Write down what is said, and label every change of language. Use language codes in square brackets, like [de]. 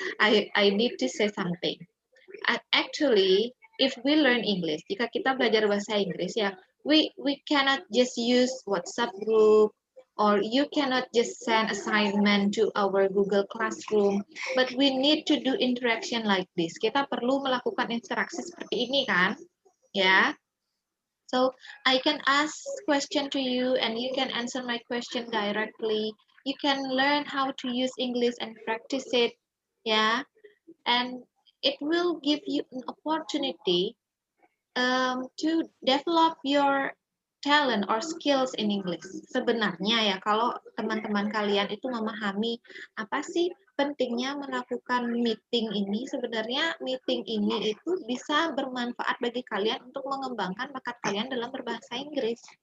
[en] I need to say something. Actually, if we learn English, [id] jika kita belajar bahasa Inggris ya, [en] we cannot just use WhatsApp group, or you cannot just send assignment to our Google Classroom, but we need to do interaction like this. [id] Kita perlu melakukan interaksi seperti ini kan, ya. [en] So I can ask question to you and you can answer my question directly. You can learn how to use English and practice it, yeah. And it will give you an opportunity to develop your talent or skills in English. [id] Sebenarnya ya, kalau teman-teman kalian itu memahami apa sih pentingnya melakukan meeting ini, sebenarnya meeting ini itu bisa bermanfaat bagi kalian untuk mengembangkan bakat kalian dalam berbahasa Inggris.